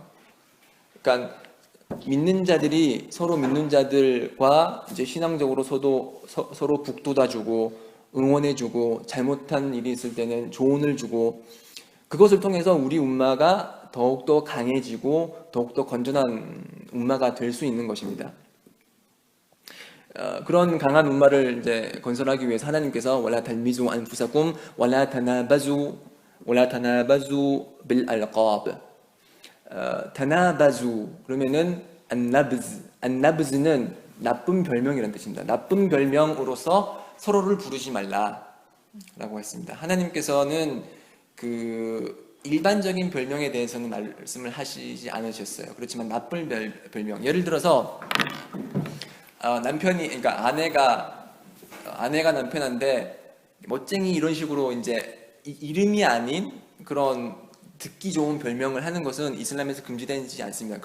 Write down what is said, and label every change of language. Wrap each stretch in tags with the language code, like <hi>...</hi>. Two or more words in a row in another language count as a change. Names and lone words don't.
<ko>그러니까 믿는 자들이 서로 믿는 자들과 이제 신앙적으로 서로 북돋아주고 응원해주고, 잘못한 일이 있을 때는 조언을 주고, 그것을 통해서 우리 움마가 더욱더 강해지고 더욱더 건전한 umma가 될 수 있는 것입니다. 그런 강한 umma를 이제 건설하기 위해서 하나님께서</ko> <ar>ولا تلمزوا أنفسكم ولا تنابزوا بالألقاب.</ar> <ko>tanabazu 그러면은 annabz는 나쁜 별명이라는 뜻입니다. 나쁜 별명으로서 서로를 부르지 말라라고 했습니다. 하나님께서는 그 일반적인 별명에 대해서는 말씀을 하시지 않으셨어요. 그렇지만 나쁜 별명, 예를 들어서 남편이, 그러니까 아내가 남편한테 멋쟁이 이런 식으로 이제 이름이 아닌 그런 듣기 좋은 별명을 하는 것은 이슬람에서 금지되지 않습니다.</ko>